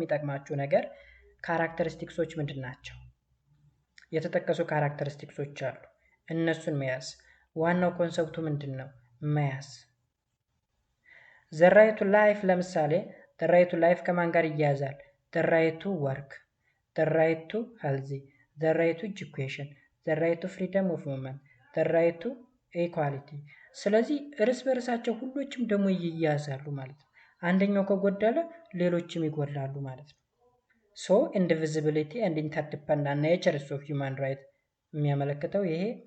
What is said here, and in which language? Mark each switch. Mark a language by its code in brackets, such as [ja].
[am] የሚጠቅማችሁ ነገር ካራክተሪስቲክሶች ምንድን ናቸው? የተጠቀሱ ካራክተሪስቲክሶች አሉ። እነሱን መያዝ ዋናው ኮንሰፕቱ ምንድነው? [en] መያዝ the right to life ለምሳሌ the right to life [am] ከማን ጋር ይያያዛል? [en] the right to work, the right to healthy, the right to education, the right to freedom of movement, the right to equality። [am] ስለዚህ እርስ በርሳቸው ሁሎችም ደግሞ ይያያዛሉ ማለት ነው። [en] አንደኛው ከጎደለ ሌሎችም ይጎላሉ ማለት ነው። so indivisibility and interdependent natures of human right [am] የሚያመለክተው ይሄ